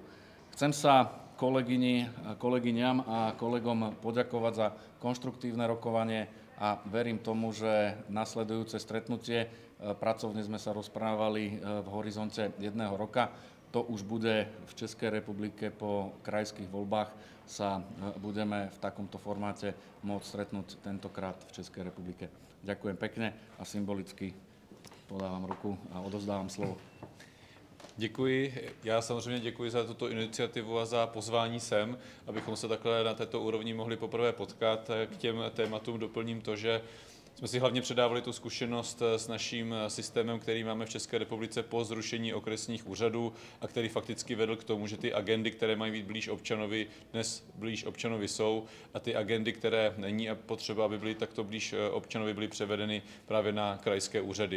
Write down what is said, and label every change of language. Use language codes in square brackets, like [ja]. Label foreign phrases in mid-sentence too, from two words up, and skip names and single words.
[sk] Chcem sa kolegyňam a kolegom poďakovať za konštruktívne rokovanie a verím tomu, že nasledujúce stretnutie, pracovne sme sa rozprávali v horizonte 1 roka, to už bude v Českej republike po krajských voľbách, sa budeme v takomto formáte môcť stretnúť tentokrát v Českej republike. Ďakujem pekne a symbolicky podávam ruku a odovzdávam slovo. [cs] Děkuji. Já samozřejmě děkuji za tuto iniciativu a za pozvání sem, abychom se takhle na této úrovni mohli poprvé potkat. K těm tématům doplním to, že jsme si hlavně předávali tu zkušenost s naším systémem, který máme v České republice po zrušení okresních úřadů a který fakticky vedl k tomu, že ty agendy, které mají být blíž občanovi, dnes blíž občanovi jsou a ty agendy, které není potřeba, aby byly takto blíž občanovi, byly převedeny právě na krajské úřady.